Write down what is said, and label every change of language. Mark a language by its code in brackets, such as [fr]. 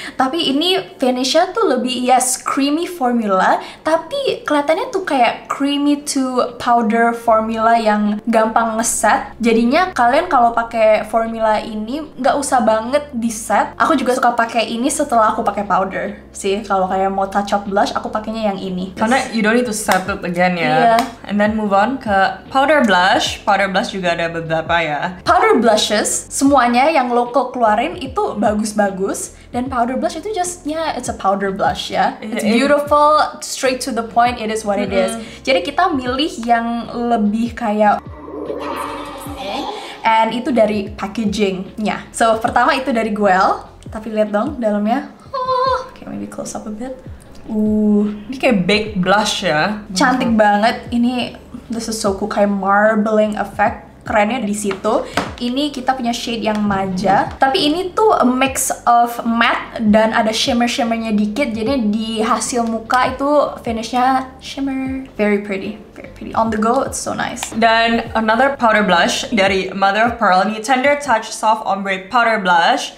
[id] Tapi ini finishnya tuh lebih creamy formula, tapi kelihatannya tuh kayak creamy to powder formula yang gampang ngeset. Jadinya kalian kalau pakai formula ini nggak usah banget di set. Aku juga suka pakai ini setelah aku pakai powder sih. Kalau kayak mau touch up blush, aku pakainya yang ini. [en] Karena you don't need to set it again ya. And then move on ke powder blush. Powder blush [id] juga ada beberapa ya. Powder blushes semuanya yang local keluarin itu bagus-bagus. [en] bagus. Dan powder blush itu just, it's a powder blush ya. It's [id] Iya. [en] beautiful, straight to the point, it is what it is. [id] Jadi kita milih yang lebih kayak, and itu dari packagingnya. So pertama itu dari Guel, tapi lihat dong dalamnya. [en] Okay, maybe close up a bit. [id] Ini kayak baked blush ya. Cantik banget. [en] Ini, this is so cool, kayak marbling effect. [id] Kerennya di situ. Ini kita punya shade yang maja, tapi ini tuh [en] a mix of [id] matte dan ada shimmer-shimmernya dikit. Jadi di hasil muka itu finishnya shimmer, [en] very pretty, very pretty. On the go, it's so nice. [id] Dan another powder blush dari Mother of Pearl, ini Tender Touch Soft Ombre Powder Blush.